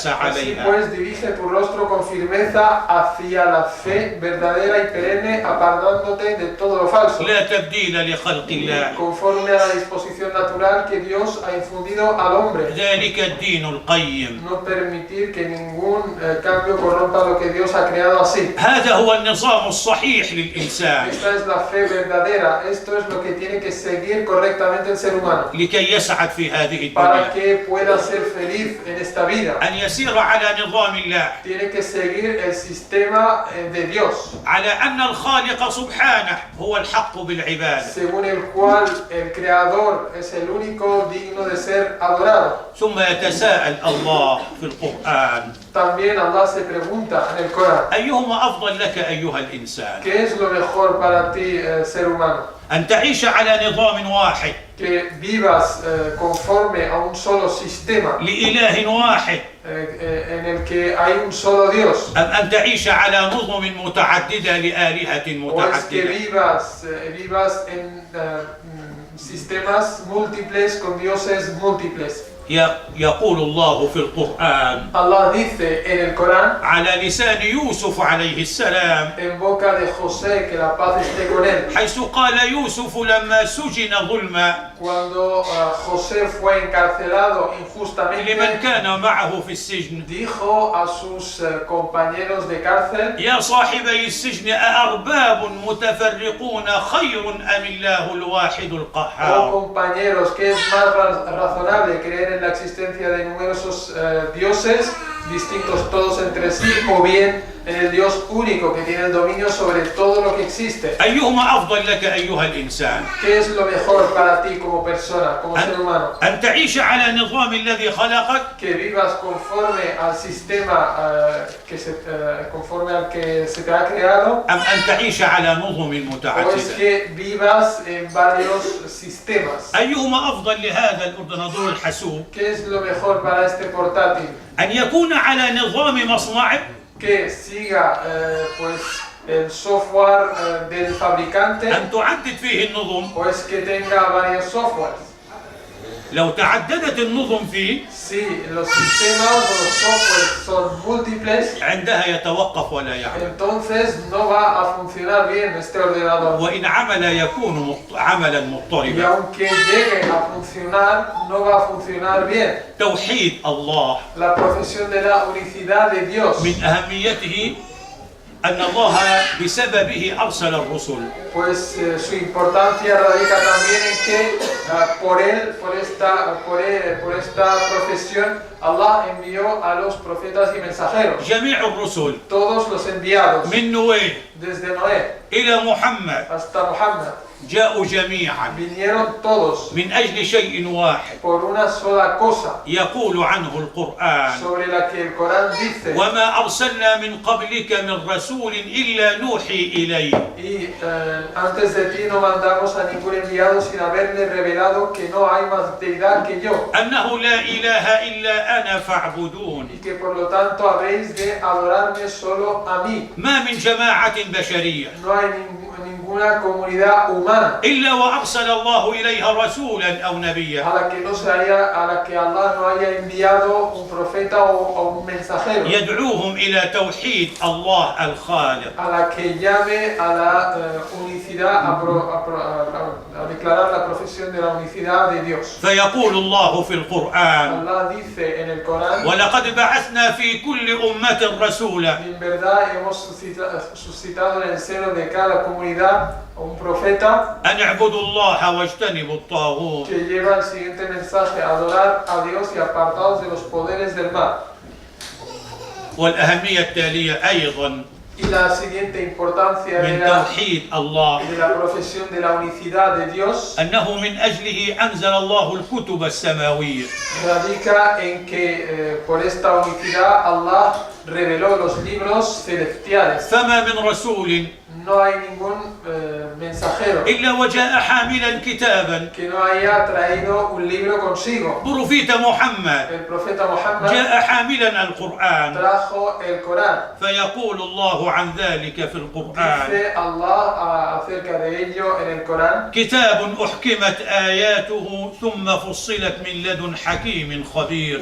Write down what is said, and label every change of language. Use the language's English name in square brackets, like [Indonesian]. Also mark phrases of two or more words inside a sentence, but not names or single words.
[Spanish] así [Arabic] عليها. [Spanish] pues dirige tu rostro con firmeza hacia la fe verdadera y perenne, apartándote de todo lo falso, [Arabic] لا تبديل لخلق الله. [Spanish] conforme a la disposición natural que Dios ha infundido al hombre. [Arabic] ذلك الدين القيم. [Spanish] No permitir que ningún cambio corrompa lo que Dios ha creado así. [Arabic] هذا هو النظام الصحيح للإنسان [Spanish] Esta es la fe verdadera, esto es lo que tiene que seguir correctamente el ser humano [Arabic] لكي يسعد في هذه [Spanish] para [Arabic] الدنيا. [Spanish] que pueda ser feliz en esta vida. [Arabic] أن يسير على نظام الله، [Spanish] Tiene que seguir el sistema de Dios, [Arabic] على أن الخالق سبحانه هو الحق بالعبادة. [Spanish] según el cual el Creador es el único digno de ser adorado. [Arabic] ثم يتساءل الله في القرآن: [Spanish] También Allah se pregunta en el Corán: [Arabic] أيهما أفضل لك أيها الإنسان؟ [Spanish] ¿qué es lo mejor para ti, ser humano? [Arabic] أن تعيش على نظام واحد [Spanish] Que vivas conforme a un solo sistema [Arabic] لإله واحد، [Spanish] en el que hay un solo Dios, [Arabic] أم أن تعيش على نظم متعددة لآلهة [Spanish] o es que [Arabic] متعددة؟ [Spanish] vivas en sistemas múltiples con dioses múltiples. [Arabic] يقول الله في القرآن [Spanish] Allah dice en el Corán, [Arabic] على لسان يوسف عليه السلام، [Spanish] en boca de José, que la paz esté con él, [Arabic] حيث قال يوسف لما سجن ظلما [Spanish] cuando José fue encarcelado [Arabic] لمن [Spanish] injustamente, [Arabic] كان معه في السجن: [Spanish] dijo a sus compañeros de cárcel: [Arabic] يا صاحبي السجن أأرباب متفرقون خير أم الله الواحد [Spanish] oh [Arabic] القهار؟ [Spanish] compañeros, ¿qué es más razonable, creer en la existencia de numerosos dioses distintos todos entre sí, o bien en el Dios único que tiene el dominio sobre todo lo que existe? [Arabic] أيهما أفضل لك أيها الإنسان؟ [Spanish] ¿Qué es lo mejor para ti como persona, como ser humano? [Arabic] أن تعيش على نظام الذي خلقك، [Spanish] Que vivas conforme al sistema conforme al que se te ha creado, [Arabic] أم أن تعيش على نظم [Spanish] o es [Arabic] متعددة؟ [Spanish] que vivas en varios sistemas. [Arabic] أيهما أفضل لهذا الأردناطور الحاسوب؟ [Spanish] ¿Qué es lo mejor para este portátil? [Arabic] أن يكون على نظام مصنعه، [Spanish] Que siga pues el software del fabricante, [Arabic] أن تعدد فيه النظم. [Spanish] o es que tenga varios softwares. [Arabic] لو تعددت النظم فيه [Spanish] Si los sistemas o los softwares son múltiples, [Arabic] عندها يتوقف ولا يعمل، [Spanish] entonces no va a funcionar bien este ordenador. [Arabic] وإن عمل يكون عملا [Spanish] Y [Arabic] مضطربا. [Spanish] aunque llegue a funcionar, no va a funcionar bien. [Arabic] توحيد الله [Spanish] La profesión de la unicidad de Dios, [Arabic] من أهميته أن الله بسببه أرسل الرسل. [Spanish] pues su importancia radica también en que por esta profesión, Allah envió a los profetas y mensajeros, [Arabic] جميع الرسل [Spanish] todos los enviados, [Arabic] من نوح [Spanish] desde Noé [Arabic] إلى محمد [Spanish] hasta Muhammad, [Arabic] جاءوا جميعا [Spanish] vinieron todos [Arabic] من أجل شيء واحد [Spanish] por una sola cosa, [Arabic] يقول عنه القرآن: [Spanish] sobre la que el Corán dice: [Arabic] وما أرسلنا من قبلك من رسول إلا نوحي إليه. [Spanish] y antes de ti no mandamos a ningún enviado sin haberle revelado que no hay más deidad que yo, [Arabic] أنه لا إله إلا أنا فاعبدون. [Spanish] y que por lo tanto habéis de adorarme solo a mí. [Arabic] ما من جماعة بشرية [Spanish] No hay ninguna ninguna comunidad humana [Arabic] إلا وأرسل الله إليها رسولا أو نبيا. [Spanish] a la que Allah no haya enviado un profeta o un mensajero, [Arabic] يدعوهم إلى توحيد الله الخالق. [Spanish] a la que llame a la unicidad, a declarar la profesión de la unicidad de Dios. [Arabic] فيقول الله في القرآن: [Spanish] Allah dice en el Corán: [Arabic] ولقد بعثنا في كل أمة رسولا [Spanish] en verdad hemos suscitado en el seno de cada comunidad un profeta [Arabic] أن اعبدوا الله واجتنبوا الطاغوت. [Spanish] que lleva el siguiente mensaje: adorar a Dios y apartados de los poderes del mal. [Arabic] والأهمية التالية أيضا [Spanish] Y la siguiente importancia [Arabic] من توحيد الله [Spanish] de la profesión de la unicidad de Dios [Arabic] أنه من أجله أنزل الله الكتب السماوية. [Spanish] radica en que por esta unicidad Allah reveló los libros celestiales. [Arabic] فما من رسول [Spanish] No hay ningún mensajero [Arabic] إلا وجاء حاملا كتابا. [Spanish] que no haya traído un libro consigo. [Arabic] بروفيت محمد [Spanish] El profeta Muhammad [Arabic] جاء حاملا القرآن. [Spanish] trajo el Corán. [Arabic] فيقول الله عن ذلك في القرآن: [Spanish] Dice Allah acerca de ello en el Corán: [Arabic] كتاب أحكمت آياته ثم فصلت من لدن حكيم خبير.